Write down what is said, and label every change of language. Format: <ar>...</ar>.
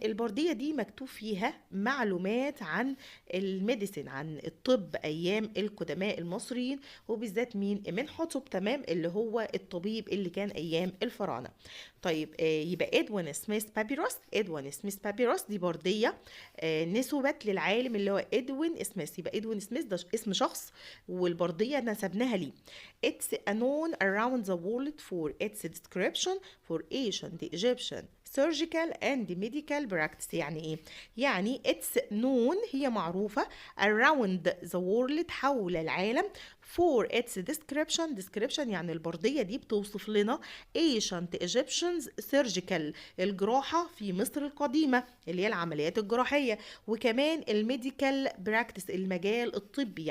<ar>البردية دي مكتوب فيها معلومات عن الميديسين، عن الطب ايام القدماء المصريين، وبالذات مين؟ منحوتب. تمام. اللي هو الطبيب اللي كان ايام الفراعنه. طيب يبقى ادوين سميث بابيروس. ادوين سميث بابيروس دي برديه نسبت للعالم اللي هو ادوين سميث. يبقى ادوين سميث ده اسم شخص والبرديه نسبناها ليه.</ar> <en>It's known around the world for its description for ancient Egyptian surgical and medical practice.</en> <ar>يعني ايه؟ يعني</ar> <en>it's known</en> <ar>هي معروفة</ar> <en>around the world</en> <ar>حول العالم</ar> <en>for its description</en> <ar>يعني البردية دي بتوصف لنا</ar> <en>ancient Egyptians surgical</en> <ar>الجراحة في مصر القديمة اللي هي العمليات الجراحية، وكمان الميديكال براكتس المجال الطبي.</ar>